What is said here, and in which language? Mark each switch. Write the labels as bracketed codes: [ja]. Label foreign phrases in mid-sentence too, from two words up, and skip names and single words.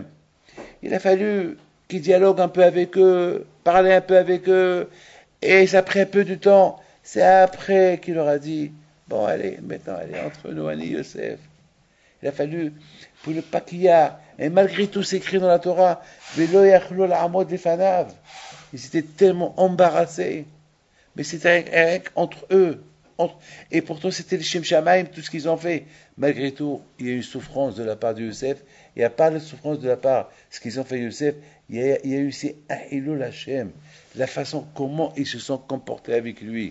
[fr] Il a fallu qu'il dialogue un peu avec eux, parler un peu avec eux, et ça a pris un peu de temps. C'est après qu'il leur a dit, bon allez, maintenant, allez, entre nous, [he] אני יוסף. [fr] Il a fallu, pour le pas qu'il y a, et malgré tout c'est écrit dans la Torah, [he] ולא יכלו לעמוד לפניו. [fr] Ils étaient tellement embarrassés. Mais c'était rien entre eux. Et pourtant, c'était le [he] שם שמים, [fr] tout ce qu'ils ont fait. Malgré tout, il y a eu une souffrance de la part de Youssef. Il n'y a pas de souffrance de la part de ce qu'ils ont fait Youssef. Il y a eu aussi un [he] חילול השם. [fr] La façon comment ils se sont comportés avec lui.